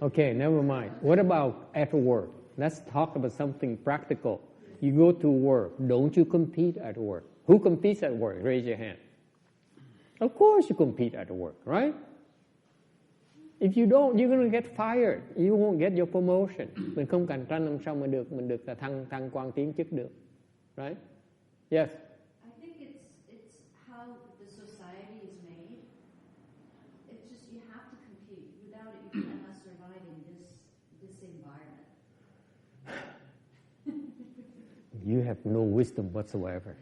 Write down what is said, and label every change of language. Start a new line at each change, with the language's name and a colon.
English: Okay, never mind. What about at work? Let's talk about something practical. You go to work. Don't you compete at work? Who competes at work? Raise your hand. Of course you compete at work, right? If you don't, you're going to get fired. You won't get your promotion.
Vietnamese: Mình không cạnh tranh làm sao mình được là thăng quan tiến chức được.
English: Right? Yes. I think it's how the society is made. It's just you have to compete. Without it, you cannot survive in this environment. You have no wisdom whatsoever.